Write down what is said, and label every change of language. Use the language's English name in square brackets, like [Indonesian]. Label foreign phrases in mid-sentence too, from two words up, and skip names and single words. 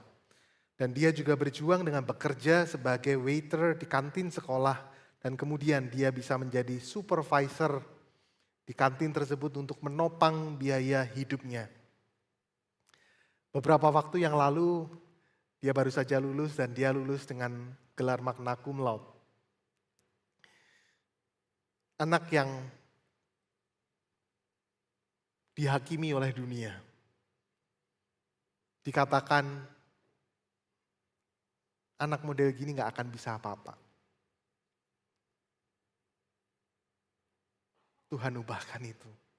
[Indonesian] Dan dia juga berjuang dengan bekerja sebagai waiter di kantin sekolah. Dan kemudian dia bisa menjadi supervisor di kantin tersebut untuk menopang biaya hidupnya. Beberapa waktu yang lalu, dia baru saja lulus dan dia lulus dengan gelar [Latin] magna cum laude. [Indonesian] Anak yang dihakimi oleh dunia. Dikatakan, anak model gini gak akan bisa apa-apa. Tuhan ubahkan itu.